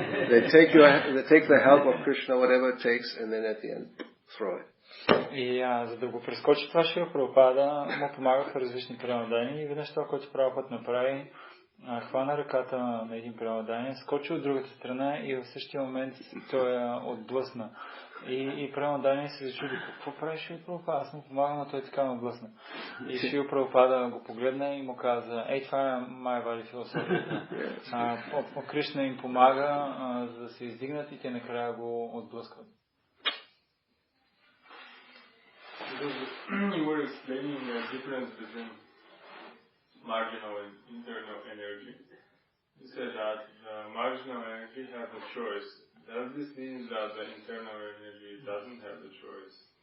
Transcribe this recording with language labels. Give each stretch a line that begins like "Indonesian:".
English: They take the help of Krishna, whatever it takes, and then at the end, throw it.
Bulgarian: И за да го прескочи това Шрила Прабхупада, му помагаха различни преданни, и веднъж това, което Прабхупада направи, хвана ръката на един преданен, скочи от другата страна и в същия момент той я отблъсна. И преданен се зачуди, какво прави Шрила Прабхупада? Аз му помагам, но той така ме отблъсна. И Шрила Прабхупада го погледна и му каза, това е майявади философията. Кришна им помага, за да се издигнат, и те накрая го отблъскват.
English: You were explaining the difference between marginal and internal energy. You said that the marginal energy has a choice. Does this mean that the internal energy doesn't have the choice?